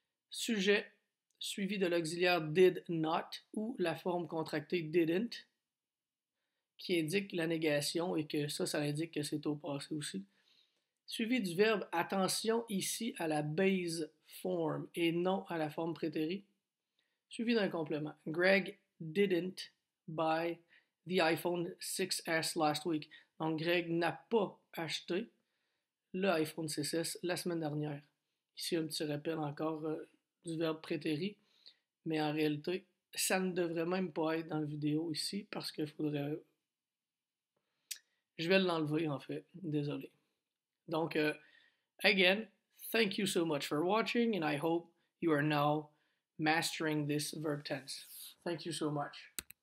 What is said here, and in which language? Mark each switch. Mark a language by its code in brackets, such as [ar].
[fr] Sujet suivi de l'auxiliaire did not ou la forme contractée didn't qui indique la négation et que ça indique que c'est au passé aussi. Suivi du verbe attention ici à la base form et non à la forme prétérie. Suivi d'un complément. [en] Greg didn't buy the iPhone 6S last week. [fr] Donc Greg n'a pas acheté le iPhone 6S la semaine dernière. Ici un petit rappel encore du verbe prétérit, mais en réalité, ça ne devrait même pas être dans la vidéo ici parce qu'il faudrait... Je vais l'enlever en fait, désolé. [en] Donc, again, thank you so much for watching and I hope you are now mastering this verb tense. Thank you so much.